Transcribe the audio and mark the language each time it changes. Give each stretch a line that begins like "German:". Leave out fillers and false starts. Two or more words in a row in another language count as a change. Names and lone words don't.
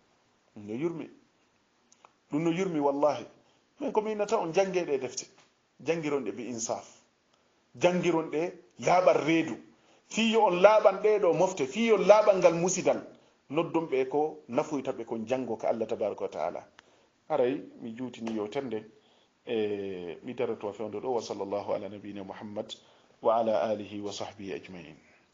Fula: ɗum no yurmi wallahi min komi innata on jangeɗe defte jangiron ɗe bi insaf jangiron ɗe laaɓal reedu fiyo on laaɓan ɗeɗo mofte fiyo laaɓal ngal musidal noddon ɓe ko nafoyta ɓe kon jango ka
Arabic: الله تبارك وتعالى.
Fula: aray mi juutini yewterde mi darato fewndo ɗo
Arabic: وصلى الله على نبينا محمد وعلى آله وصحبه أجمعين.